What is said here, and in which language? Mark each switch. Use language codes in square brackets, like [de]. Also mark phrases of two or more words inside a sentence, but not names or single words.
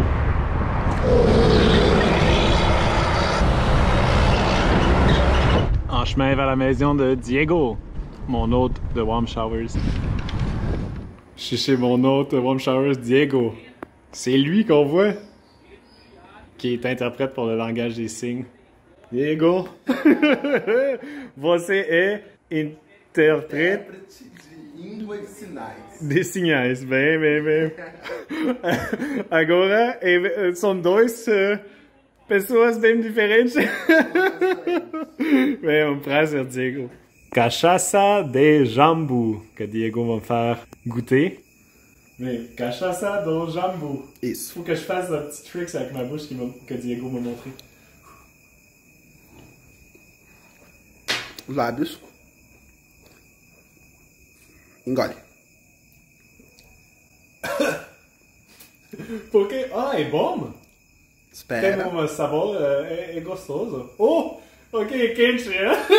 [fr] En chemin vers la maison de Diego, mon hôte de Warm Showers. Je suis chez mon hôte de Warm Showers, Diego. C'est lui qu'on voit, qui est interprète pour le langage des signes. [pt] Diego, você é interprète de língua de sinais. de sinais. Bem, bem, bem. Agora, são dois pessoas bem diferentes. Bem, um prazer, Diego. Cachaça de jambu, [fr] que Diego va me faire goûter. [pt] Mais cachaça do jambu. Isso. [fr] Faut que je fasse un petit tricks avec ma bouche que Diego m'a montré. [pt] Lábios. Engole. Porque, é bom. Tem Espera. um sabor, é gostoso. Oh, ok, é quente, né?